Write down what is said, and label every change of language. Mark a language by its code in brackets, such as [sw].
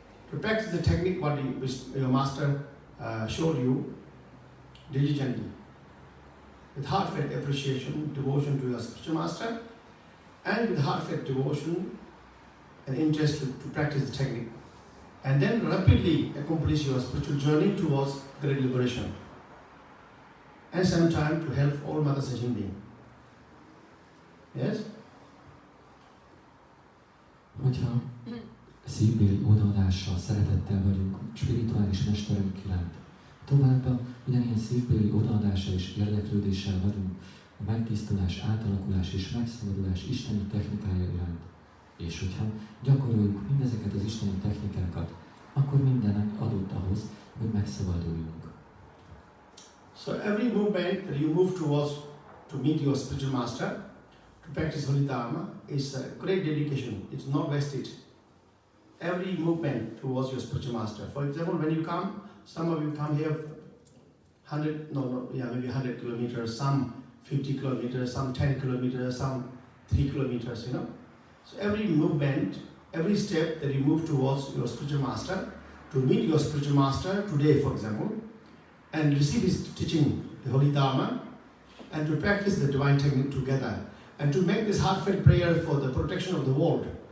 [en] to practice the technique what your master showed you diligently, with heartfelt appreciation, devotion to your spiritual master, and with heartfelt devotion and interest to practice the technique, and then rapidly accomplish your spiritual journey towards great liberation, and sometime to help all Mother Sentient beings. Yes? [hu] Hogyha szívbéli odaadással, szeretettel vagyunk spirituális mesterünk iránt, továbbá ugyanilyen szívbéli odaadással és érdeklődéssel vagyunk a megtisztulás, átalakulás és megszabadulás isteni technikája iránt. És hogyha gyakoroljuk mindezeket az isteni technikákat, akkor minden adott ahhoz, hogy megszabaduljunk. [en] So every movement that you move towards to meet your spiritual master, to practice Holy Dharma, is a great dedication. It's not wasted. Every movement towards your spiritual master. For example, when you come, some of you come here maybe 100 kilometers, some 50 kilometers, some 10 kilometers, some 3 kilometers, So every movement, every step that you move towards your spiritual master, to meet your spiritual master today, for example, and receive his teaching, the Holy Dharma, and to practice the divine technique together, and to make this heartfelt prayer for the protection of the world.